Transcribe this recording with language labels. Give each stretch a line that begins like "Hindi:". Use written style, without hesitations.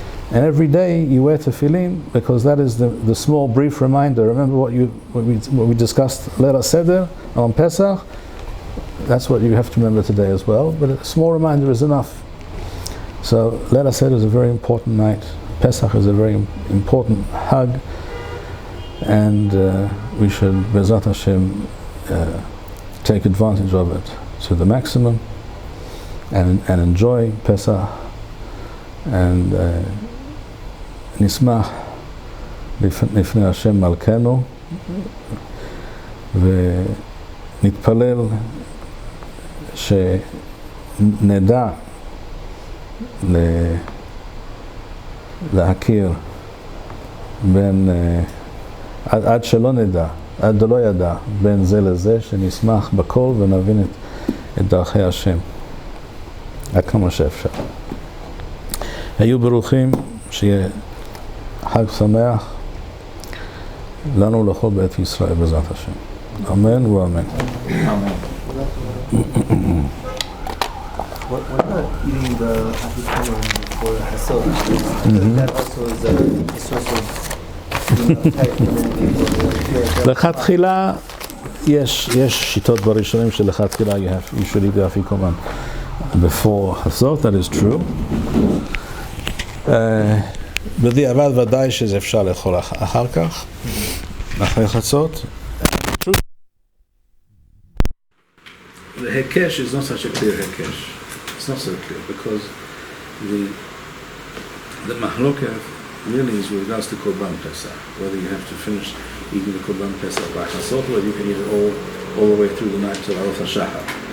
English: And every day you wear tefillin, because that is the small brief reminder. Remember what we discussed Leil Seder on Pesach? That's what you have to remember today as well, but a small reminder is enough. So Leil Seder is a very important night. Pesach is a very important hug, and we should, Be'ezrat Hashem, take advantage of it to the maximum, and enjoy Pesach, and
Hebrew: נשמח לפני השם מלכנו ונתפלל שנדע להכיר בין, עד שלא נדע, עד לא ידע בין זה לזה, שנשמח בכל ונבין את דרכי השם עד כמה שאפשר. היו ברוכים, שיהיה חג שמח לנו לכל בית ישראל בעזרת השם. אמן ואמן.
English: What about eating the afikoman before the hasil? That also is a source of type of
Hebrew: לכתחילה יש שיטות בראשונים שלכתחילה
English: you should eat the afikoman before hasot, that is true.
Hebrew: בדיעבד ודאי שזה אפשר לאכול אחר כך, אחרי חצות.
English: The hekesh is not such a clear hekesh. It's not so clear, because the mahloket really is with regards to Korban Pesach, whether you have to finish eating the Korban Pesach by Chasot, or you can eat it all the way through the night till Aruch HaShachar.